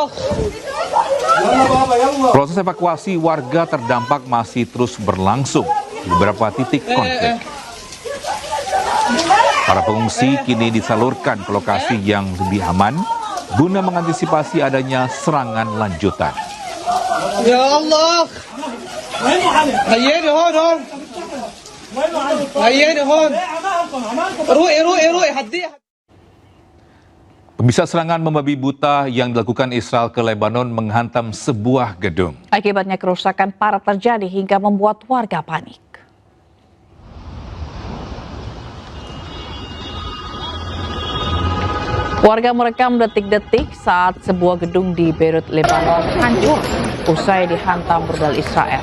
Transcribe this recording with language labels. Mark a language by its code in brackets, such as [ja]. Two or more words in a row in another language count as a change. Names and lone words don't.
[id] Proses evakuasi warga terdampak masih terus berlangsung di beberapa titik konflik. Para pengungsi kini disalurkan ke lokasi yang lebih aman guna mengantisipasi adanya serangan lanjutan. [ar] Ya Allah. هياني هون هياني هون روقي هديها. [id] Pemirsa, serangan membabi buta yang dilakukan Israel ke Lebanon menghantam sebuah gedung. Akibatnya kerusakan parah terjadi hingga membuat warga panik. Warga merekam detik-detik saat sebuah gedung di Beirut, Lebanon hancur usai dihantam rudal Israel.